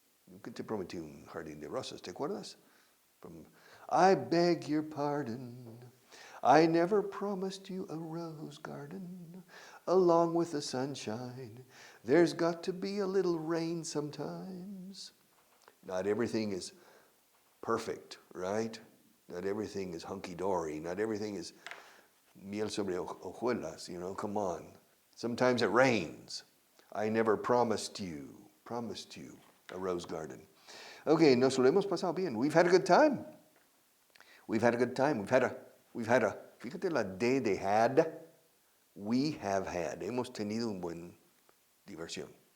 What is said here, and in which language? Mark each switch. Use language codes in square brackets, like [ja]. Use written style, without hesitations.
[es] Nunca te prometí un jardín de rosas, ¿te acuerdas? [en] I beg your pardon. I never promised you a rose garden along with the sunshine. There's got to be a little rain sometimes. Not everything is perfect, right? Not everything is hunky-dory. Not everything is [es] miel sobre hojuelas, [en] you know, come on. Sometimes it rains. I never promised you a rose garden. [es] Okay, nos lo hemos pasado bien. [en] We've had a good time. We've had a, [es] fíjate la D de had. [en] We have had. [es] Hemos tenido un buen diversión.